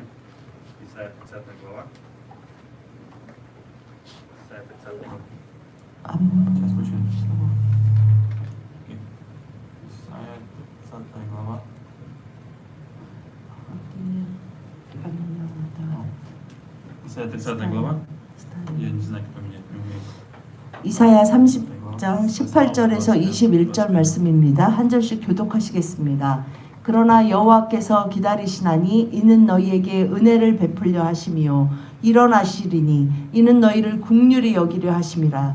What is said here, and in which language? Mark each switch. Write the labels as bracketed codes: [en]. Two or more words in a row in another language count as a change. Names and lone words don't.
[ru] Исайя 30 глава. Исайя 30 глава. Сейчас учим слово. Исайя 30 глава. Исайя 30 глава. Я не знаю, как поменять. Не умею. [ko] 이사야 30장 18절에서 21절 말씀입니다. 한 절씩 교독하시겠습니다. 그러나 여호와께서 기다리시나니 이는 너희에게 은혜를 베풀려 하심이요 일어나시리니 이는 너희를 긍휼히 여기려 하심이라.